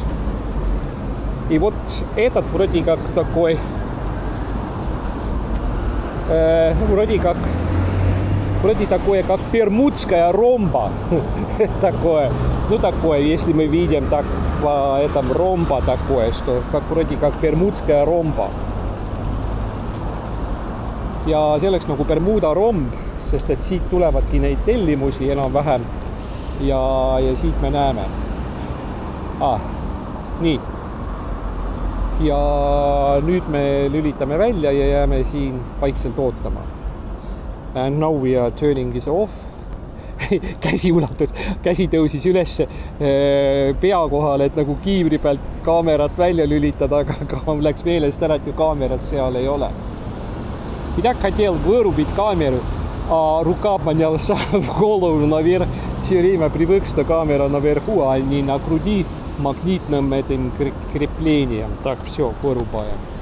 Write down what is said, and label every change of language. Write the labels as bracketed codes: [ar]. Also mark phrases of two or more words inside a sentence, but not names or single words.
[ru] И вот этот вроде как такой, вроде такое, как Бермудская ромба. Такое, ну такое, если мы видим так по этому ромба такое, что как вроде как Берmudская ромba. [et] Ja see oleks nagu Bermuda romb, sest et siit tulevadki neid tellimusi enam-vähem ja siit me näeme. Nii. Ja nüüd me lülitame välja ja jääme siin vaikselt ootama. [en] And now we are turning this off. [et] Käsi tõusis üles pea kohal, et nagu kiivri pealt kaamerat välja lülitada, aga mul läks meelest ära, et ju kaamerat seal ei ole. [ru] И так хотел вырубить камеру, а рука поднялась в голову наверх. Все время привык, что камера наверху, а не на груди магнитным этим креплением. Так, все, вырубаем.